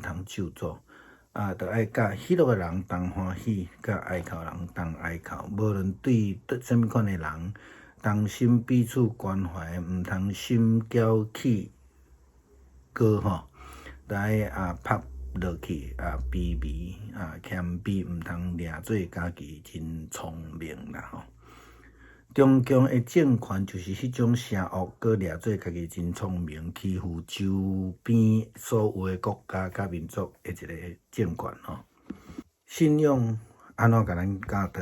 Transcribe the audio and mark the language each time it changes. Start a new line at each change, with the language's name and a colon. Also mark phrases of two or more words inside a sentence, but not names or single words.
Min Nan Chinese: 通咒诅着爱甲喜乐的人同欢喜，甲哀哭人同哀哭，无论对什么款的人，同心彼此关怀，毋通心骄气高着爱拍落去卑微谦卑，毋通掠做家己真聪明啦中共的政权就是迄种邪恶，佮掠做家己真聪明，欺负周边所有的国家甲民族的一个政权信仰安怎甲咱教导？